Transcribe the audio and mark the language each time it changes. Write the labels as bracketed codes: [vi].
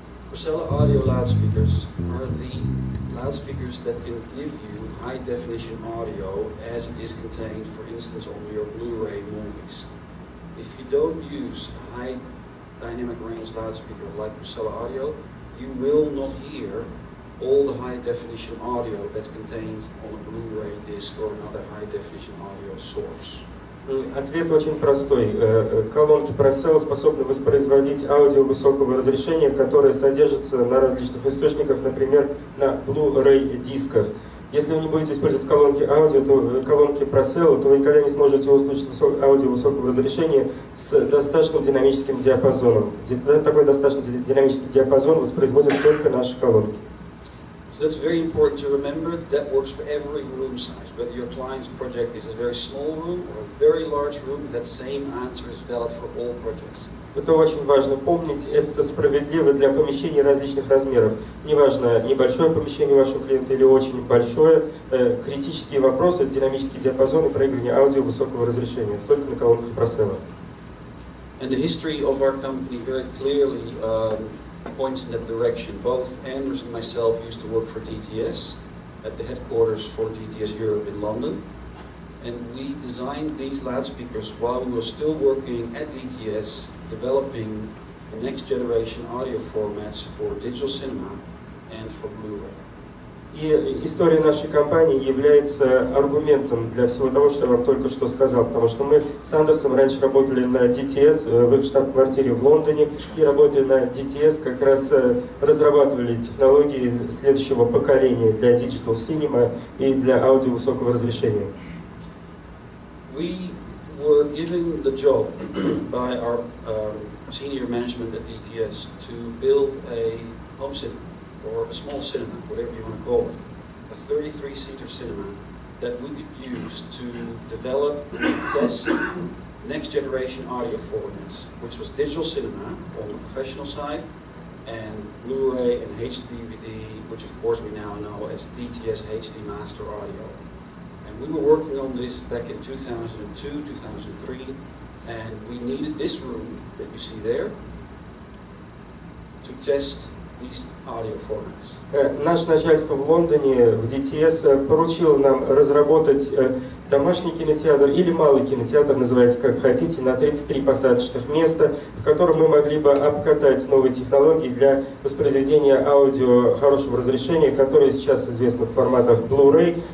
[en] Procella audio loudspeakers are the loudspeakers that can give you high definition audio as it is contained, for instance, on your Blu-ray movies. If you don't use a high dynamic range loudspeaker like Procella audio, you will not hear all the high definition audio that's contained on a Blu-ray disc or another high definition audio source. [ru] Ответ очень простой. Колонки Procella способны воспроизводить аудио высокого разрешения, которое содержится на различных источниках, например, на Blu-ray дисках. Если вы не будете использовать колонки Procella, то вы никогда не сможете услышать аудио высокого разрешения с достаточным динамическим диапазоном. Такой достаточно динамический диапазон воспроизводят только наши колонки. [en] So that's very important to remember. That works for every room size. Whether your client's project is a very small room or a very large room, that same answer is valid for all projects. [ru] Это очень важно помнить. Это справедливо для помещений различных размеров. Неважно, небольшое помещение вашего клиента или очень большое. Критические вопросы, динамический диапазон и проигрывание аудио высокого разрешения. Только на колонках Procella. [en] And the history of our company very clearly points in that direction. Both Anders and myself used to work for DTS at the headquarters for DTS Europe in London, and we designed these loudspeakers while we were still working at DTS, developing the next generation audio formats for digital cinema and for Blu-ray. [ru] И история нашей компании является аргументом для всего того, что я вам только что сказал, потому что мы с Андерсом раньше работали на DTS в их штаб-квартире в Лондоне, и работая на DTS как раз разрабатывали технологии следующего поколения для Digital Cinema и для аудио высокого разрешения. [en] We were given the job by our senior management at DTS to build a home cinema, or a small cinema, whatever you want to call it, a 33-seater cinema that we could use to develop and test next-generation audio formats, which was digital cinema on the professional side, and Blu-ray and HD-DVD, which of course we now know as DTS HD Master Audio. And we were working on this back in 2002, 2003, and we needed this room that you see there to test these audio formats. [ru] Наше начальство в Лондоне, в DTS, поручило нам разработать домашний кинотеатр или малый кинотеатр, называется как хотите, на 33 посадочных места, в котором мы могли бы обкатать новые технологии для воспроизведения аудио хорошего разрешения, которое сейчас известно в форматах Blu-ray.